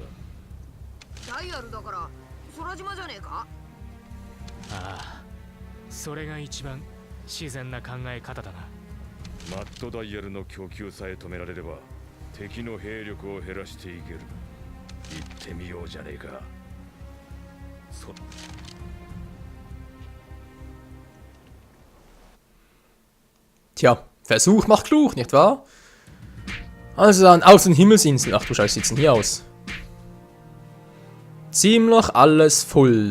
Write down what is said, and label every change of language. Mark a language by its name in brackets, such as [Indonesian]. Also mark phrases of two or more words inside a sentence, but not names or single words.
[Japanese] ダイヤルだから空島じゃねえか。ああ、それが一番自然な考え方だな。マッドダイヤルの供給さえ止められれば敵の兵力を減らしていける。行ってみようじゃねえか。 [German] Tja, Versuch macht klug, nicht wahr? Also dann aus den Himmelsinseln. Ach du Scheiße, sieht's denn hier aus? Ziemlich alles voll.